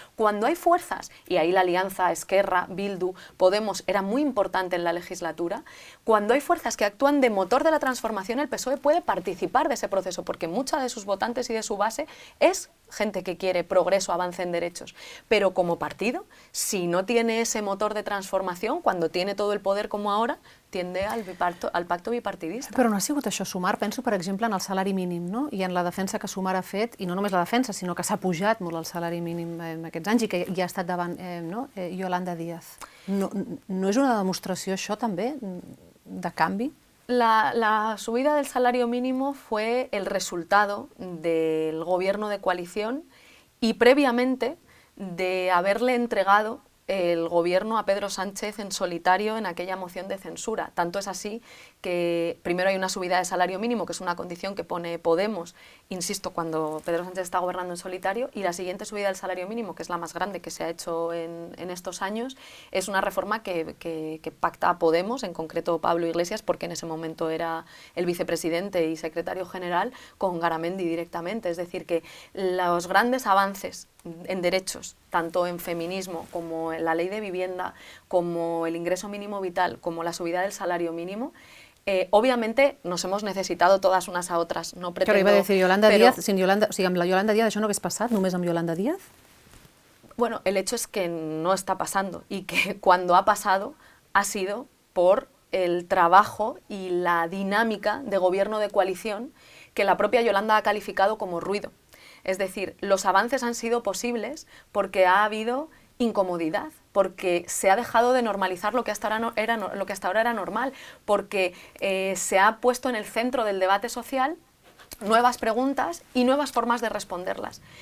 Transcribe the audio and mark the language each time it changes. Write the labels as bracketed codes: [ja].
[es] Cuando hay fuerzas, y ahí la alianza Esquerra, Bildu, Podemos era muy importante en la legislatura, cuando hay fuerzas que actúan de motor de la transformación, el PSOE puede participar de ese proceso, porque mucha de sus votantes y de su base es gente que quiere progreso, avance en derechos. Pero como partido, si no tiene ese motor de transformación, cuando tiene todo el poder como ahora, tiende al pacto bipartidista. [ca] Però no ha sigut això Sumar, penso, per exemple, en el salari mínim, no? I en la defensa que Sumar ha fet, i no només la defensa, sinó que s'ha pujat molt el salari mínim en aquests anys i que ja ha estat davant Yolanda Díaz. No és una demostració, això, també, de canvi? [es] La subida del salario mínimo fue el resultado del gobierno de coalición y previamente de haberle entregado el gobierno a Pedro Sánchez en solitario en aquella moción de censura. Tanto es así que primero hay una subida de salario mínimo, que es una condición que pone Podemos, insisto, cuando Pedro Sánchez está gobernando en solitario, y la siguiente subida del salario mínimo, que es la más grande que se ha hecho en estos años, es una reforma que pacta Podemos, en concreto Pablo Iglesias, porque en ese momento era el vicepresidente y secretario general, con Garamendi directamente. Es decir, que los grandes avances en derechos, tanto en feminismo como en la ley de vivienda, como el ingreso mínimo vital, como la subida del salario mínimo, obviamente nos hemos necesitado todas unas a otras. No pretendo, Claro, iba a decir Yolanda Díaz, [ca] o sigui, amb la Yolanda Díaz això no hagués passat, només amb Yolanda Díaz? [es] Bueno, el hecho es que no está pasando y que cuando ha pasado ha sido por el trabajo y la dinámica de gobierno de coalición que la propia Yolanda ha calificado como ruido. Es decir, los avances han sido posibles porque ha habido incomodidad, porque se ha dejado de normalizar lo que hasta ahora era normal, porque se ha puesto en el centro del debate social nuevas preguntas y nuevas formas de responderlas.